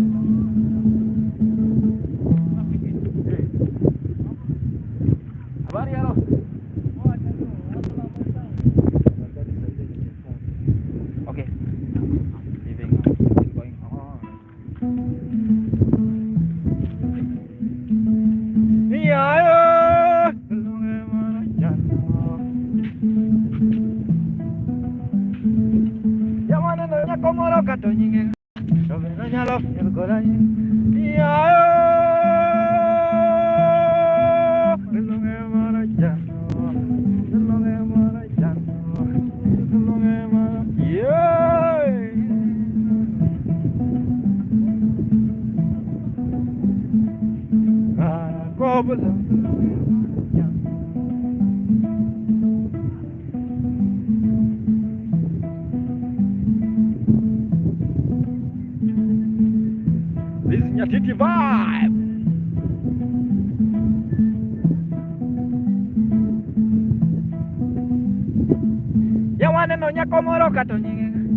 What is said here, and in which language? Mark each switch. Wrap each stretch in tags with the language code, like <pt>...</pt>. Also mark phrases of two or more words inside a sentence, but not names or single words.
<en>Variaro. Okay. Leaving. Still going on. Yeah.</en> <luo>Komoro kato nyinge, dobeno nyalo fiel koda nyinge. Longe marajano, longe marajano, longe marajano.</luo> <en>This is Nyatiti vibe.</en> <luo>Ya waneno nyako moro kato nyinge.</luo>